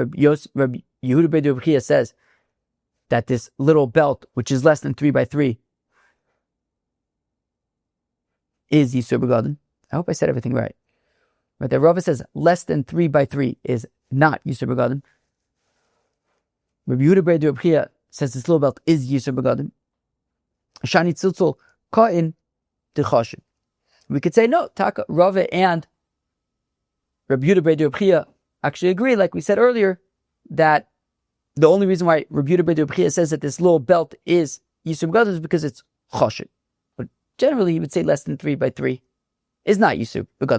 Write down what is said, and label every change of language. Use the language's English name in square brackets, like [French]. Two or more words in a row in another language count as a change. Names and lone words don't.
[English] Rabbi Yehuda Brei Reb Chia says that this little belt, which is less than 3 by 3, is [Hebrew] Yisur Begadim. [English] I hope I said everything right. But that Rava says less than 3 by 3 is not [Hebrew] Yisur Begadim. [English] Rabbi Yehuda Brei Reb Chia says this little belt is [Hebrew] Yisur Begadim. [Aramaic] שאני טלטול כהאי דחשיב. [English] We could say no. Taka Rava and Rabbi Yehuda Brei Reb Chia actually agree, like we said earlier, that the only reason why Rabbi Yehuda Brei Reb Chia says that this little belt is [Hebrew] Yisur Begadim [English] is because it's chashiv. But generally, he would say less than 3 by 3 is not [Hebrew] Yisur Begadim.